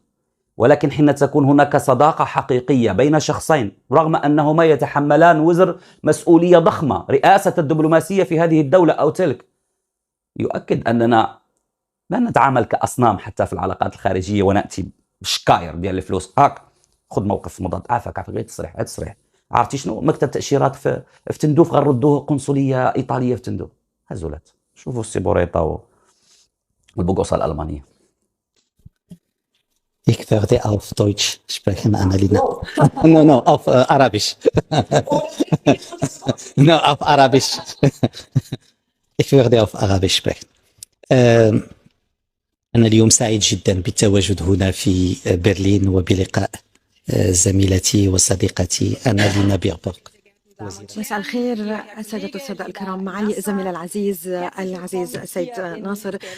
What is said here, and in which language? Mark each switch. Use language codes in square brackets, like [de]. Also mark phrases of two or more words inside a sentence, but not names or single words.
[ar] ولكن حين تكون هناك صداقة حقيقية بين شخصين رغم أنهما يتحملان وزر مسؤولية ضخمة، رئاسة الدبلوماسية في هذه الدولة أو تلك، يؤكد أننا لا نتعامل كأصنام حتى في العلاقات الخارجية ونأتي بشكاير ديال الفلوس. هاك خذ موقف مضاد، عافاك غير تصريح. عرفتي شنو؟ مكتب تأشيرات في تندوف غنردوه قنصلية إيطالية في تندوف. هزولات شوفوا السيبوريطا والبقوصة الألمانية. [de] Ich werde auf Deutsch sprechen, Annalena. No, auf Arabisch. No, auf Arabisch. Ich werde auf Arabisch sprechen. [ar] أنا اليوم سعيد جدا بالتواجد هنا في برلين وبلقاء زميلتي وصديقتي أنالينا بيربورغ. مساء الخير السادة والسادة الكرام، معالي الزميل العزيز السيد ناصر.